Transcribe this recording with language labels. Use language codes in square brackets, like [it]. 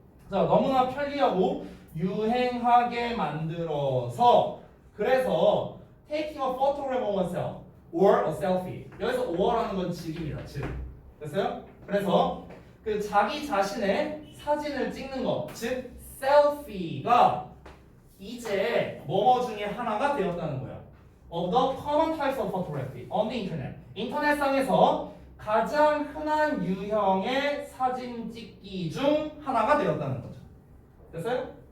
[ko] 자, 너무나 편리하고 유행하게 만들어서 그래서 [en] taking a photograph of oneself or a selfie. [ko] 여기서 or라는 건 즉입니다. 즉. 됐어요? 그래서 그 자기 자신의 사진을 찍는 것, 즉 셀피가 이제 뭐뭐 중에 하나가 되었다는 거야. [en] Of the common types of photography on the internet. [ko] 인터넷상에서 가장 흔한 유형의 사진 찍기 중 하나가 되었다는 거죠. 됐어요?